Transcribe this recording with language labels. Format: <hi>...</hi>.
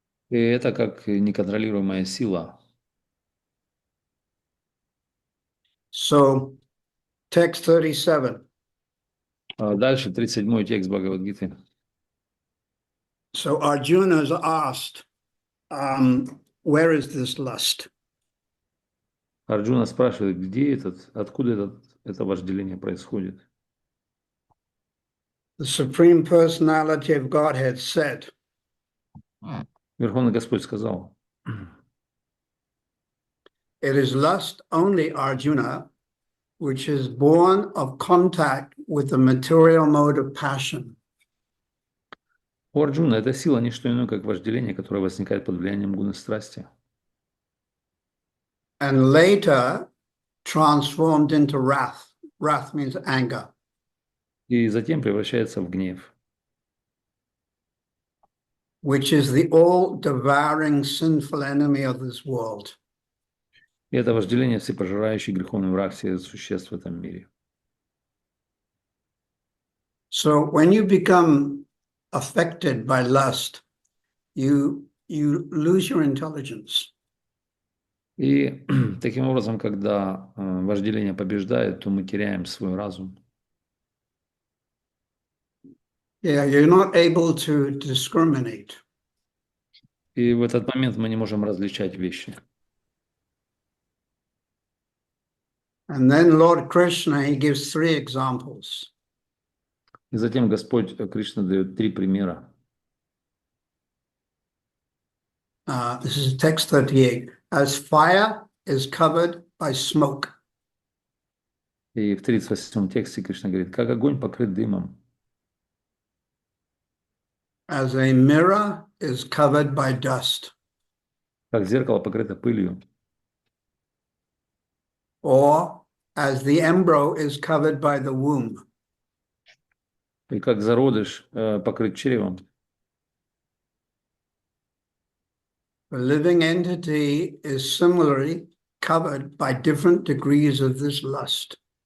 <ru>И это как неконтролируемая сила.</ru> <en>So, text 37.</en> <ru>Дальше 37-й текст Бхагавад-гиты.</ru> <en>So Arjuna is asked, where is this lust?</en> <ru>Арджуна спрашивает, откуда это вожделение происходит.</ru> <en>The Supreme Personality of Godhead said,</en> <ru>Верховный Господь сказал,</ru> <en>it is lust only, Arjuna, which is born of contact with the material mode of passion.</en> <ru>у Арджуна эта сила не что иное, как вожделение, которое возникает под влиянием гуны страсти.</ru> <en>And later transformed into wrath. Wrath means anger.</en> <ru>И затем превращается в гнев,</ru> <en>which is the all-devouring sinful enemy of this world.</en> <ru>И это вожделение всепожирающий греховный враг всех существ в этом мире.</ru> <en>So when you become affected by lust, you lose your intelligence.</en> <ru>И таким образом, когда вожделение побеждает, то мы теряем свой разум.</ru> <en>Yeah, you're not able to discriminate.</en> <ru>И в этот момент мы не можем различать вещи.</ru> <en>And then Lord Krishna, he gives three examples.</en> <ru>И затем Господь Кришна дает 3 примера.</ru> <en>This is text 38. As fire is covered by smoke.</en> <ru>И в 38 тексте Кришна говорит, как огонь покрыт дымом,</ru> <en>As a mirror is covered by dust.</en> <ru>как зеркало покрыто пылью,</ru> <en>Or as the embryo is covered by the womb.</en> <ru>и как зародыш покрыт чревом.</ru> <en>The living entity is similarly covered by different degrees of this lust.</en>